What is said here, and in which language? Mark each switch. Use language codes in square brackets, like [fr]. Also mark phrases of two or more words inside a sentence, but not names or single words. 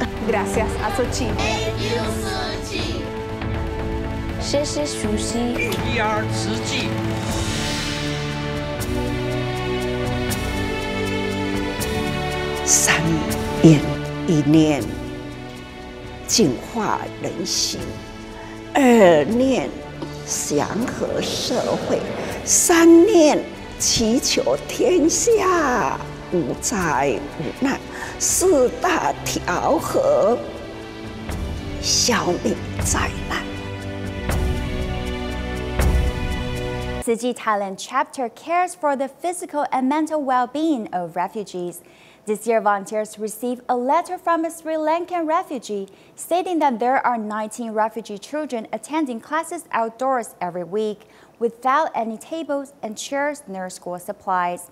[es] Gracias a Tzu Chi. Tzu Chi. Tzu Chi. [zh] 三念一念净化人心，二念祥和社会，三念祈求天下无灾无难，四大调和，消灭灾难。 [en] Tzu Chi Thailand chapter cares for the physical and mental well-being of refugees. This year, volunteers received a letter from a Sri Lankan refugee stating that there are 19 refugee children attending classes outdoors every week without any tables and chairs near school supplies.